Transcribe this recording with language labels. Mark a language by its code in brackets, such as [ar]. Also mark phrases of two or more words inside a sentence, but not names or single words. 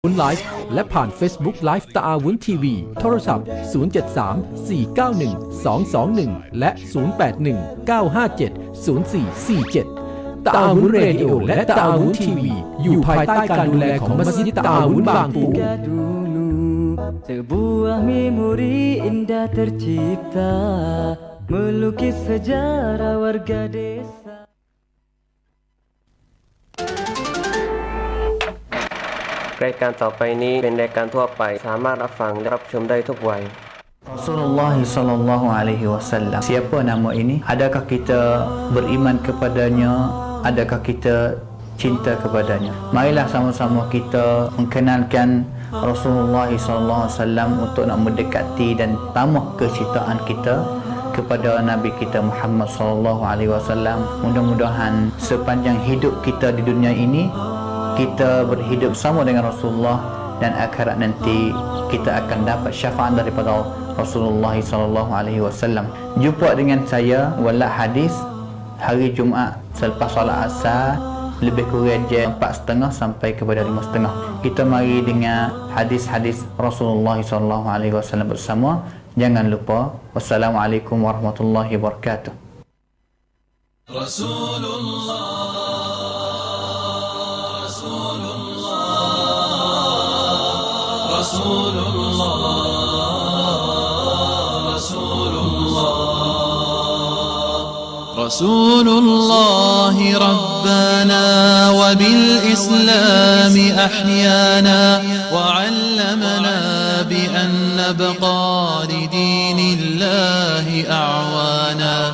[th] วุ้นไลฟ์และผ่าน Facebook Live ตะอาวุ้นทีวีโทรศัพท์ 073-491-221 และ 081-957-0447 ตะอาวุ้นเรดิโอและตะอาวุ้นทีวีอยู่ภายใต้การดูแลของมัสยิดตะอาวุ้นบางปู [ms] Sebuah memori indah tercipta melukis sejarah warga desa. [th] รายการต่อไปนี้เป็นรายการทั่วไปสามารถรับฟังและรับชมได้ทุกวัย [ar] رسول الله صلى الله عليه وسلم. [ms] Siapa nama ini? Adakah kita beriman kepadanya? Adakah kita cinta kepadanya? Marilah sama-sama kita mengenalkan [ar] رسول الله صلى الله عليه وسلم [ms] untuk nak mendekati dan tambah kecintaan kita kepada Nabi kita [ar] محمد صلى الله عليه وسلم. [ms] Mudah-mudahan sepanjang hidup kita di dunia ini kita berhidup sama dengan Rasulullah dan akhirat nanti kita akan dapat syafaat daripada [ar] رسول الله صلى الله عليه وسلم. [ms] Jumpa dengan saya Walad Hadis hari Jumaat selepas solat Asar lebih kurang jam 4.30 sampai kepada 5.30. Kita mari dengar hadis-hadis [ar] رسول الله صلى الله عليه وسلم [ms] bersama. Jangan lupa. [ar] والسلام عليكم ورحمة الله وبركاته. Rasulullah رسول الله ربنا وبالإسلام أحيانا وعلمنا بأن نبقى لدين الله أعوانا